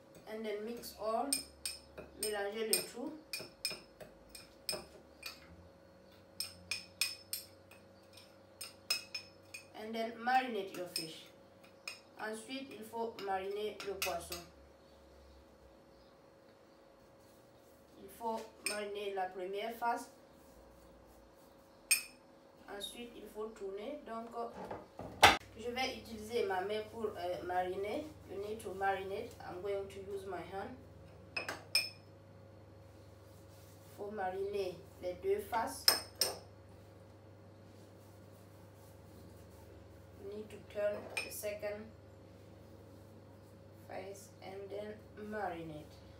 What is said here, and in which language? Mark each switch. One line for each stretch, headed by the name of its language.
English: And then mix all,
French: mélanger le tout.
English: And then marinate your fish.
French: Ensuite, il faut mariner le poisson. Il faut mariner la première phase. Ensuite, il faut tourner. Donc, Je vais utiliser ma main pour mariner.
English: You need to marinate. I'm going to use my hand.
French: Faut mariner les deux faces.
English: You need to turn the second face and then marinate.